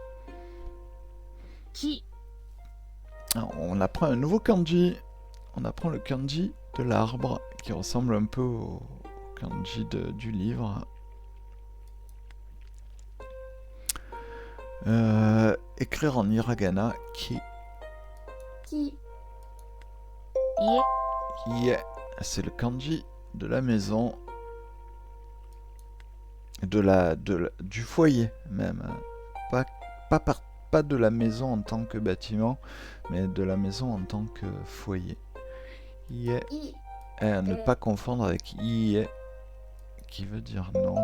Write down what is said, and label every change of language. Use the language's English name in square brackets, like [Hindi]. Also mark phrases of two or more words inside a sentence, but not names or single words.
[Japanese] 木 [French] Alors, on apprend un nouveau kanji. On apprend le kanji de l'arbre, qui ressemble un peu au kanji du livre. Écrire en hiragana, ki. [Japanese] 木家 [French] Yeah. C'est le kanji de la maison. Du foyer même. Pas de la maison en tant que bâtiment, mais de la maison en tant que foyer. Yeah. [Japanese] い [French] Ne pas confondre avec ie, qui veut dire non.